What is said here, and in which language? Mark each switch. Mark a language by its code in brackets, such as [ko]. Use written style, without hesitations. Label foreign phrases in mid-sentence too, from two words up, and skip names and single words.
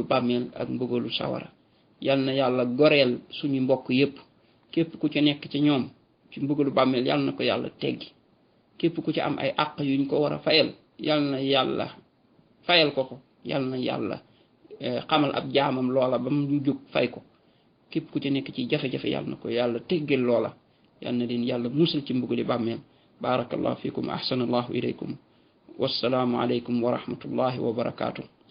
[wo] bàmmeel ak mbugalu sawara yàlla na yàlla goreel suñu mbokk yëpp képp ku ci nekk ci ñoom ci mbugalu bàmmeel yàlla na ko yàlla teggi képp ku ci am ay àq yuñ ko war a fayal yàlla na yàlla fayal ko yàlla na yàlla xamal ab jaamam loola ba mu jóg fay ko képp ku ci nekk ci jafe-jafe yàlla na ko yàlla teggeel loola yàlla na leen yàlla musal ci mbugali bàmmeel [ar] بارك الله فيكم أحسن الله إليكم والسلام عليكم ورحمة الله وبركاته